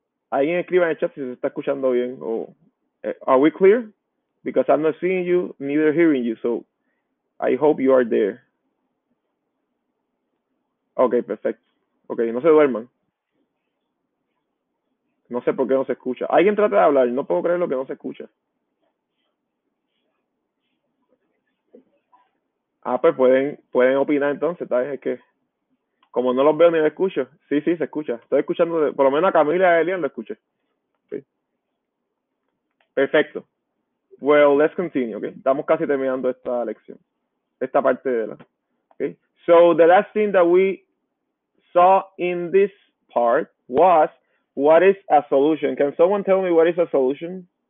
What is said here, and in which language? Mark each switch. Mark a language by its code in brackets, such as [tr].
[es] Alguien escriba en el chat si se está escuchando bien. [en] Are we clear? Because I'm not seeing you, neither hearing you. So I hope you are there. [es] Ok, perfecto. Ok, no se duerman. No sé por qué no se escucha. Alguien trata de hablar. No puedo creer lo que no se escucha. Pues pueden opinar entonces. ¿Sabes? Es que como no los veo ni los escucho. Sí, se escucha. Estoy escuchando, por lo menos a Camila y a Elian lo escuché. [en] Okay. Perfecto. Well, let's continue. Okay. [es] Estamos casi terminando esta lección. Esta parte de la. Okay. [en] So the last thing that we saw in this part was what is a solution. Can someone tell me what is a solution?